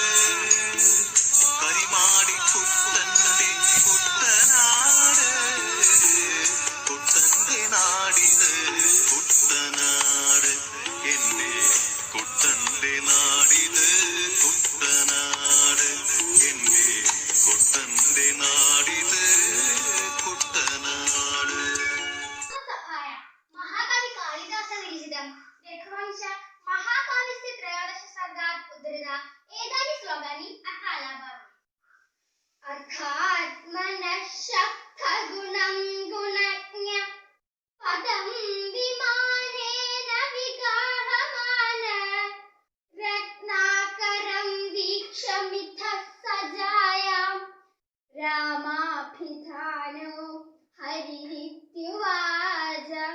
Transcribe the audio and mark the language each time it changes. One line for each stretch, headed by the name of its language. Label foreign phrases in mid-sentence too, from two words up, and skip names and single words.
Malayalam: കരിമാടി കുട്ടന്റെ കുട്ടനാട്, കുട്ടന്റെ നാടിത് കുട്ടനാട്. എന്റെ കുട്ടന്റെ നാടിത് കുട്ടനാട്, എന്റെ കുട്ടന്റെ നാടിത് കുട്ടനാട്.
Sanskrit: सभाया महाकवि कालिदास विरचितं रघुवंश महाकाव्यस्य त्रयोदश सर्गात् उद्धृता एतानि श्लोकानि अत्र आलापामि. अर्थात्मनश्शब्दगुणं गुणज्ञ पदं विमानेन विगाहमान रत्नाकरं वीक्षमिथः सजायां रामाभिधानो हरिरित्युवाच.